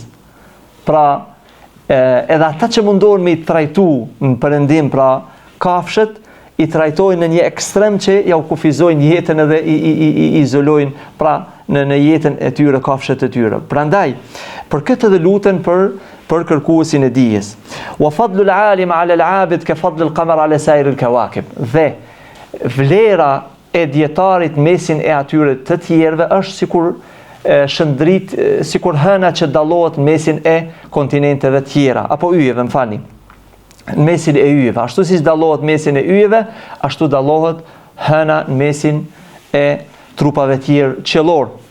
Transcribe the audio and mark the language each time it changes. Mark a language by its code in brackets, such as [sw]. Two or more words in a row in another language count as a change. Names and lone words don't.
[sq] Pra, edhe ata që mundohen me i trajtu në perëndim, pra kafshët i trajtojnë në një ekstrem që ja u kufizojnë jetën edhe i izolojnë, pra në jetën e tyre, kafshët e tyre. Prandaj, për këtë edhe luten për kërkuesin e dijes. [ar] وفضل العالم على العابد كفضل القمر على سائر الكواكب. [sq] Dhe vlera e dietarit mesin e atyre të tjerëve është sikur shëndrit, sikur hëna që dallohet mesin e kontinenteve tjera, apo yjeve, më falni. Në mesin e yjeve, ashtu si dallohet mesin e yjeve, ashtu dallohet hëna në mesin e trupave tjerë qiellor.